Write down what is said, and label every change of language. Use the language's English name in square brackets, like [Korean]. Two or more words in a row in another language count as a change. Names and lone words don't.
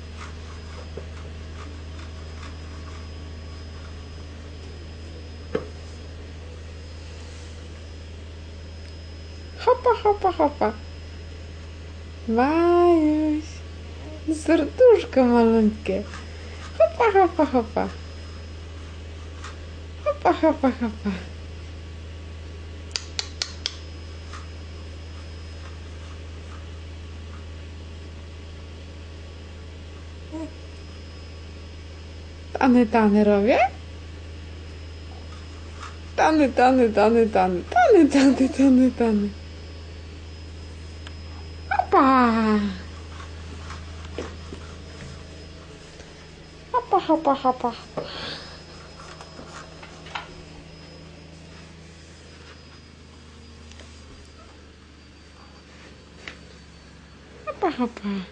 [Polish] Hopa, hopa, hopa. Majuś. Serduszko malutkie. Hopa, hopa, hopa. Hopa, hopa, hopa. Tany, tany robię? Tany, tany, tany, tany. Tany, tany, tany, tany. Hopa. Hopa, hopa, hopa, hopa. Hopa, hopa.